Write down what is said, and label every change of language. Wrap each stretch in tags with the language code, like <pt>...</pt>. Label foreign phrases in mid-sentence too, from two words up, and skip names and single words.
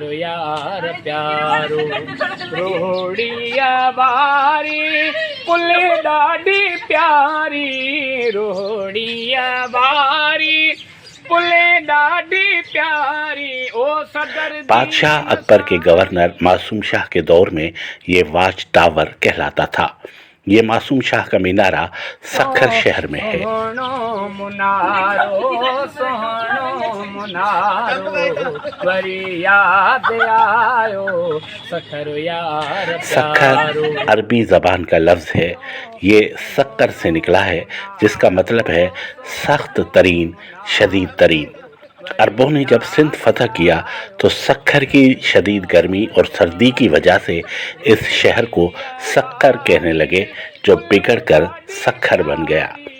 <sd>यार प्यारो रोड़िया बारी पुले ॾाढी प्यारी रोड़िया बारी पुले ॾाढी प्यारी ओ सदर।</sd> <ur>بادشاہ اکبر کے گورنر معصوم شاہ کے دور میں یہ</ur> <en>watch tower</en> <ur>کہلاتا تھا. یہ معصوم شاہ کا مینارہ سکھر شہر میں ہے.</ur> <sd>सोहणो मुनारो वरी याद आयो सखर यार</sd> <ur>سکھر عربی زبان کا لفظ ہے۔ یہ سکر سے نکلا ہے، جس کا مطلب ہے سخت ترین، شدید ترین. عربوں نے جب سندھ فتح کیا تو سکھر کی شدید گرمی اور سردی کی وجہ سے اس شہر کو سکر کہنے لگے، جو بگڑ کر سکھر بن گیا.</ur>